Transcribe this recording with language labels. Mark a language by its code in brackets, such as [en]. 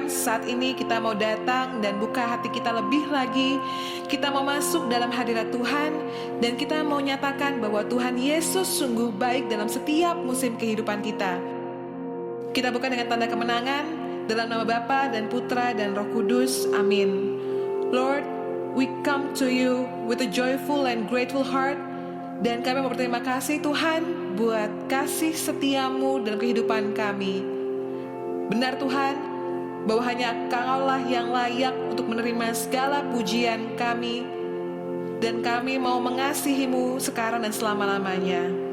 [id] saat ini kita mau datang dan buka hati kita lebih lagi. Kita mau masuk dalam hadirat Tuhan dan kita mau nyatakan bahwa Tuhan Yesus sungguh baik dalam setiap musim kehidupan kita. Kita buka dengan tanda kemenangan dalam nama Bapa dan Putra dan Roh Kudus. Amin. [en] Lord, we come to you with a joyful and grateful heart. [id] Dan kami mau berterima kasih Tuhan buat kasih setiamu dalam kehidupan kami. Benar Tuhan, bahwa hanya Engkau-lah yang layak untuk menerima segala pujian kami. Dan kami mau mengasihimu sekarang dan selama-lamanya.